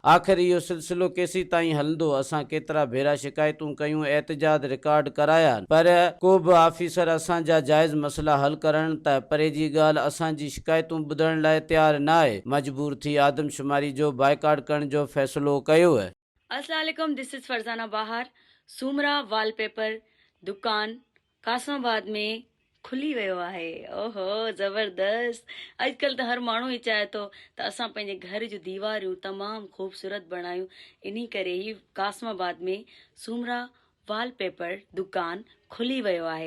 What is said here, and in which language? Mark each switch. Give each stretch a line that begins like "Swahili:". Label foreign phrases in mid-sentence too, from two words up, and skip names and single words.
Sindhi: आख़िर इहो सिलसिलो केसीं ताईं हलंदो? असां केतिरा भेरा शिकायतूं कयूं, एहतजाज रिकॉर्ड कराया आहिनि, पर को बि ऑफिसर असांजा जाइज़ मसइला हल करण त परे जी ॻाल्हि असांजी शिकायतूं ॿुधण लाइ तयारु न आहे। मजबूर थी आदमशुमारी जो बाइकाट करण जो फ़ैसिलो कयो आहे।
Arabic: السلام عليكم,
English: This is Farzana Bahar.
Sindhi: सूमरा वॉलपेपर दुकान कासमाबाद में खुली वियो आहे। ओहो ज़बरदस्त। अॼुकल्ह त हर माण्हू ई चाहे थो त असां पंहिंजे घर जूं दीवारियूं तमामु ख़ूबसूरत बणायूं। इन करे ई कासमाबाद में सूमरा वॉलपेपर दुकान खुली वियो आहे।